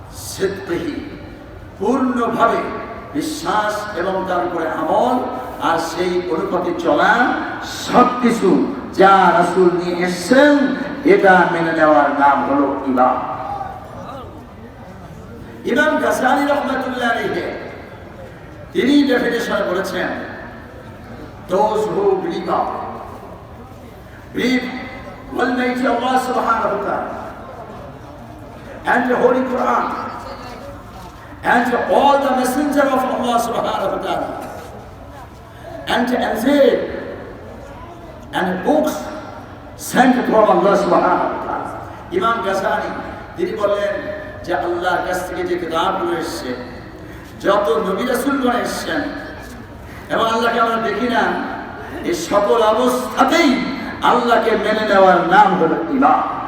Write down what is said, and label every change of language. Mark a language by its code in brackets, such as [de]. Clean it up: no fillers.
[bn] সিদকিহি, পূর্ণভাবে বিশ্বাস এবং তার উপরে আমল আর সেই অনুপাতে চলা সবকিছু যা রাসূল নিয়ে এসেছেন এটা মেনে নেওয়ার নাম হলো ঈমান। ইমাম গাযালি রাহমাতুল্লাহ আলাইহি তিনি ডেফিনিশন বলেছেন [en] those who believe Almighty Allah subhanahu wa ta'ala and the Holy Quran and all the messenger of Allah subhanahu wa ta'ala and Injil and books sent from Allah subhanahu wa ta'ala. [bn] ইমাম গাযালি তিনি বলেন যে আল্লাহর কাছ থেকে যে কিতাবগুলো এসেছে, যত নবী রাসূলগণ এসেছেন এবং আল্লাহকে আমরা দেখি না, এই সকল অবস্থাতেই আল্লাহকে মেনে নেওয়ার নাম হলো ঈমান।